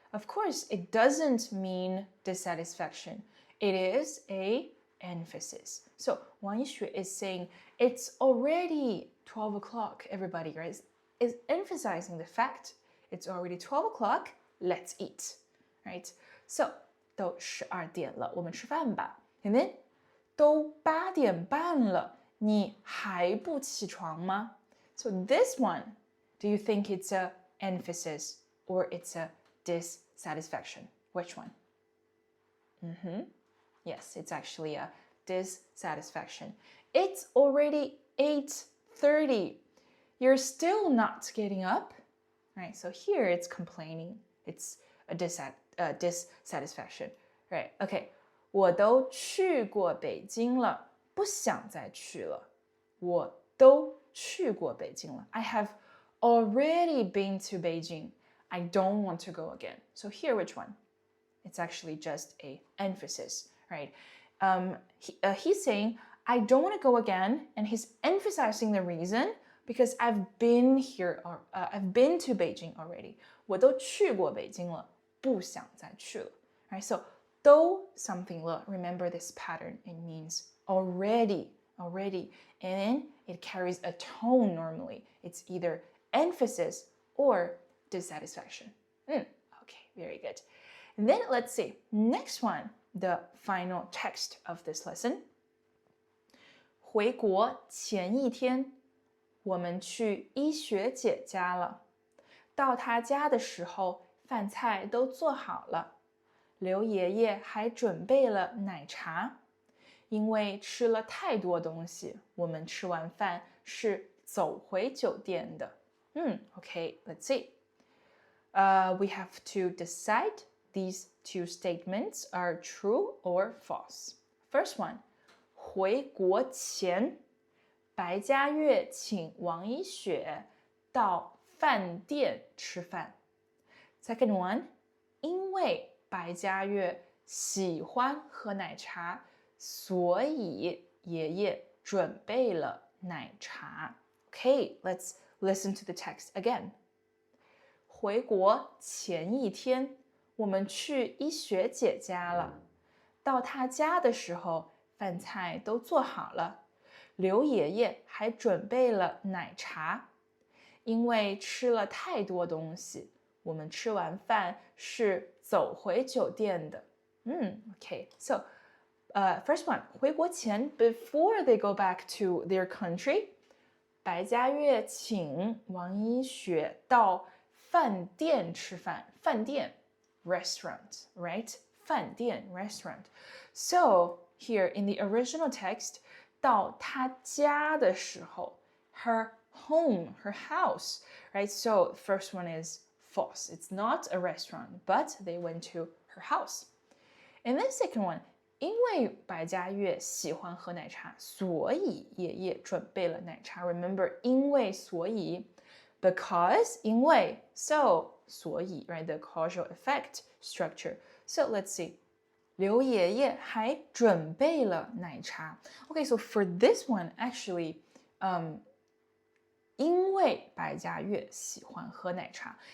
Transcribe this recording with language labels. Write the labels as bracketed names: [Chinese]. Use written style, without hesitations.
[English] Of course, it doesn't mean dissatisfaction. It is a emphasis. So, Wang Yixue is saying, it's already 12 o'clock, everybody, right? Is emphasizing the fact it's already 12 o'clock, let's eat, right? [Chinese] So, 都12点了，我们吃饭吧。 [English] And then, [Chinese] 都8点半了，你还不起床吗？ [English] So this one, do you think it's a emphasis or it's a dissatisfaction? Which one? Yes, it's actually a dissatisfaction. It's already 8:30. You're still not getting up, right? So here it's complaining. It's a dissatisfaction, right? [Chinese] Okay, 我都去过北京了，不想再去了。我都去过北京了。 [English] I have already been to Beijing. I don't want to go again. So here, which one? It's actually just a emphasis, right? He's saying, I don't want to go again, and he's emphasizing the reason because I've been here, or I've been to Beijing already. [Chinese] 我都去过北京了，不想再去了. [English] Right? So 都 something 了. Remember this pattern. It means already, and then it carries a tone normally. It's either emphasis or dissatisfaction. Okay, very good. And then let's see. Next one, the final text of this lesson. [Chinese] 回国前一天，我们去医学姐家了。到她家的时候，饭菜都做好了。刘爷爷还准备了奶茶。因为吃了太多东西，我们吃完饭是走回酒店的。 [English] Okay, let's see. We have to decide these two statements are true or false. First one, [Chinese] 回国前，白嘉悦请王一雪到饭店吃饭。 [English] Second one, [Chinese] 因为白嘉悦喜欢喝奶茶，所以爷爷准备了奶茶。 [English] Okay, let's listen to the text again. [Chinese] 回国前一天，我们去医学姐家了。到她家的时候，饭菜都做好了。刘爷爷还准备了奶茶。因为吃了太多东西，我们吃完饭是走回酒店的。 [English] Okay, so first one, 回国前 before they go back to their country, [Chinese] 白嘉悦请王一雪到饭店吃饭。 [English] 饭店 restaurant, right? 饭店 restaurant. So here in the original text, 到她家的时候 her home, her house, right? So first one is false. It's not a restaurant, but they went to her house. And then second one, [Chinese] 因为白嘉悦喜欢喝奶茶，所以爷爷准备了奶茶。 [English] Remember, 因为所以 because 因为 so 所以 right? The causal effect structure. So let's see. [Chinese] 刘爷爷还准备了奶茶。 [English] Okay, so for this one, actually, [Chinese] 因为白嘉悦喜欢喝奶茶。